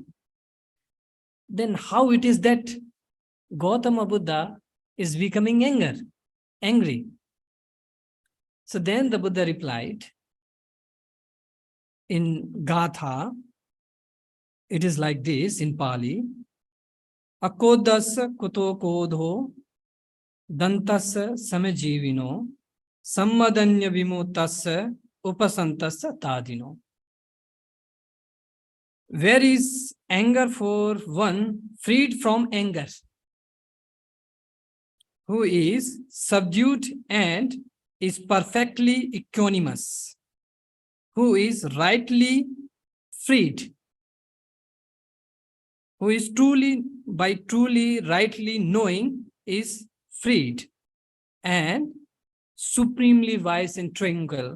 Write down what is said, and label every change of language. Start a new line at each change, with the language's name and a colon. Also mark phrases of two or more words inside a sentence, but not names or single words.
English: Then how it is that Gautama Buddha is becoming angry?" So then the Buddha replied in Gatha, it is like this in Pali,
Pali: "Akodasa kuto kodho dantasa samajivino sammadanya vimutasa upasantasa tadino."
English: Where is anger for one freed from anger? who is subdued and is perfectly equanimous, who is rightly freed, who is truly, rightly knowing is freed, and supremely wise and tranquil.